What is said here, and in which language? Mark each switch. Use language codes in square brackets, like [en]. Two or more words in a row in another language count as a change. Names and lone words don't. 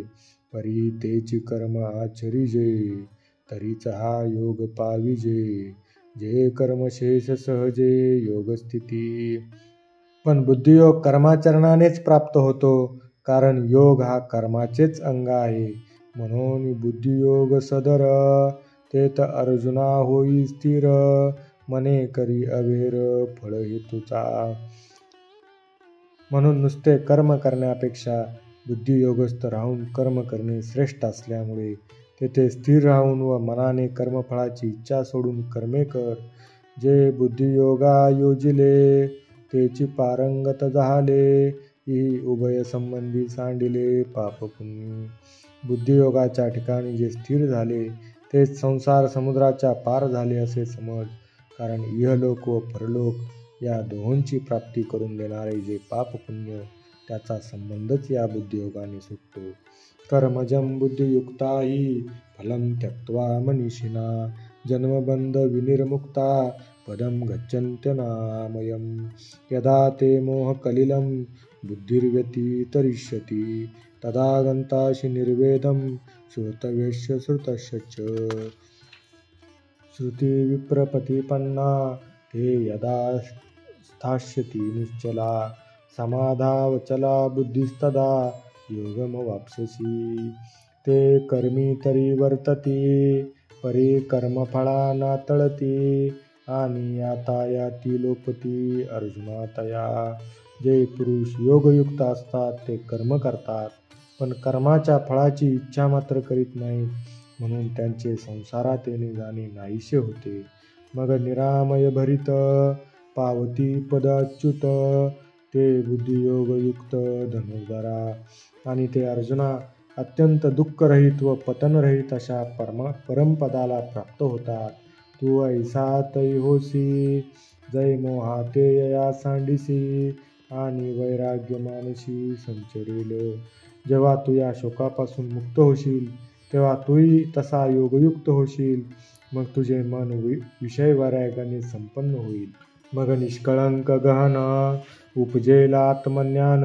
[mr] परी तेची कर्म आचरिजे तरीच हा योग पाविजे. जे कर्मशेष सहजे योगस्थिती. पण बुद्धियोग कर्माचरणानेच प्राप्त होतो. कारण योग हा कर्माचेच अंग आहे. म्हणून बुद्धियोग सदर तेत अर्जुना होई स्थिर. मने करी अवेर फळ हेतुचा. म्हणून नुसते कर्म करण्यापेक्षा बुद्धियोगस्थ राहून कर्म करणे श्रेष्ठ असल्यामुळे तेथे स्थिर राहून व मनाने कर्मफळाची इच्छा सोडून कर्मे कर. जे बुद्धियोगा योजिले तेची पारंगत झाले. ही उभय संबंधी सांडिले पाप पुण्य. बुद्धियोगाच्या ठिकाणी जे स्थिर झाले तेच संसार समुद्राच्या पार झाले असे समज. कारण इहलोक व परलोक या दोहोंची प्राप्ती करून देणारे जे पाप पुण्य त्याचा संबंधच या बुद्धियोगाने सुटतो. [sa] कर्मजं बुद्धियुक्ता हि फलं त्यक्त्वा मनीषिणा जन्मबंध विनिर्मुक्ता पदं गच्छन्त्यनामयम्. यदा ते मोहकलिलं बुद्धिर्व्यतितरिष्यति तदा गन्तासि निर्वेदं श्रोतव्यस्य श्रुतस्य च. श्रुती विप्रप्रतिपन्ना ते यदा स्थास्यति निश्चला समाधावचला बुद्धिस्तदा योगमवाप्स्यसि. [mr] ते कर्मीतरी वर्तते परे कर्मफळा नातळती आणि यातायाती लोपती अर्जुना तया. जे पुरुष योगयुक्त असतात ते कर्म करतात पण कर्माच्या फळाची इच्छा मात्र करीत नाहीत, म्हणून त्यांचे संसारात येणे जाणे नाहीसे होते. मग निरामय भरित पावती पद अच्युत. ते बुद्धियोगयुक्त धनुर्धरा आणि ते अर्जुना अत्यंत दुःखरहित व पतनरहित अशा परमपदाला प्राप्त होतात. तू ऐसा तै होसी जै मोहाते यया सांडिसी आणि वैराग्य मानसी संचरेल. जेव्हा तू या शोकापासून मुक्त होशील तेव्हा तूही तसा योगयुक्त होशील. मग तुझे मन विषय वैराग्याने संपन्न होईल. मग निष्कळंक गहन उपजेल आत्मज्ञान.